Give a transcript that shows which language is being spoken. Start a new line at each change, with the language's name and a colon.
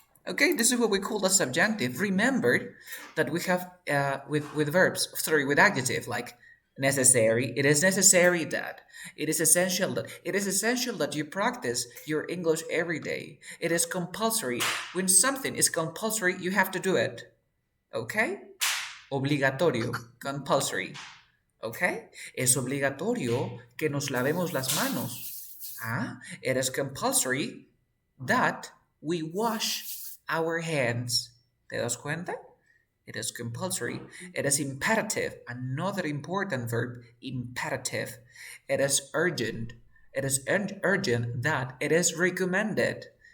English: Okay, this is what we call a subjunctive. Remember that we have with verbs, sorry, with adjective like necessary. It is necessary that. It is essential that. It is essential that you practice your English every day. It is compulsory. When something is compulsory, you have to do it. Okay? Obligatorio, compulsory. Okay?
Spanish: Es obligatorio que nos lavemos las manos.
English: Ah, it is compulsory that we wash our hands.
Spanish: ¿Te das cuenta?
English: It is compulsory. It is imperative. Another important verb, imperative. It is urgent. It is urgent that it is recommended.